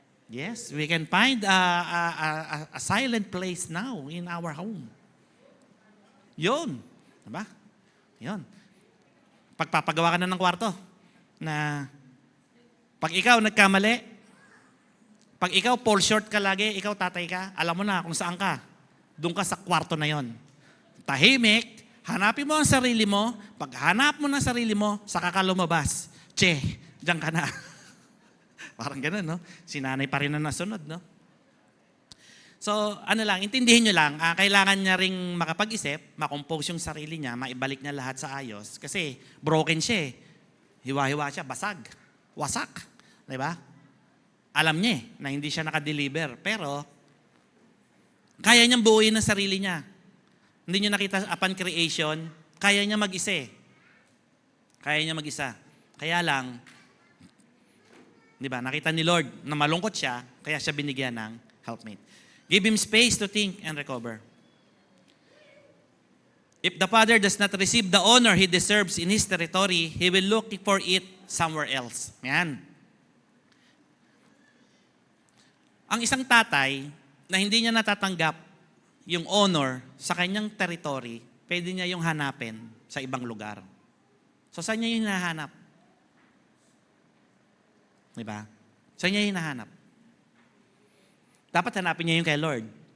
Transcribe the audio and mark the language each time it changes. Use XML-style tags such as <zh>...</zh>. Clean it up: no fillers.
<en>Yes, we can find a silent place now in our home.</en> <tl>Yun. Diba? Yun. Pagpapagawa ka na ng kwarto na pag ikaw nagkamali, pag ikaw fall short ka lagi, ikaw tatay ka, alam mo na kung saan ka. Doon ka sa kwarto na yon. Tahimik, hanapin mo ang sarili mo, pag hanap mo ng sarili mo, saka ka lumabas. Che, diyan ka na. Parang ganun, no? Sinanay pa rin na nasunod, no? So, intindihin nyo lang, kailangan niya ring makapag-isip, makompose yung sarili niya, maibalik niya lahat sa ayos. Kasi broken siya eh. Hiwa-hiwa siya, basag, wasak. Diba? Alam niya na hindi siya nakadeliver. Pero, kaya niyang buuin ang sarili niya. Hindi niyo nakita upon creation, kaya niya mag-isa eh. Kaya niya mag-isa. Kaya lang, di ba, nakita ni Lord na malungkot siya, kaya siya binigyan ng helpmate.</tl> <en>Give him space to think and recover. If the father does not receive the honor he deserves in his territory, he will look for it somewhere else.</en> <tl>Yan. Ang isang tatay na hindi niya natatanggap yung honor sa kanyang territory, pwede niya yung hanapin sa ibang lugar. So, saan niya yung hinahanap? Diba? Saan niya hinahanap? Dapat hanapin niya yung kay Lord.</tl>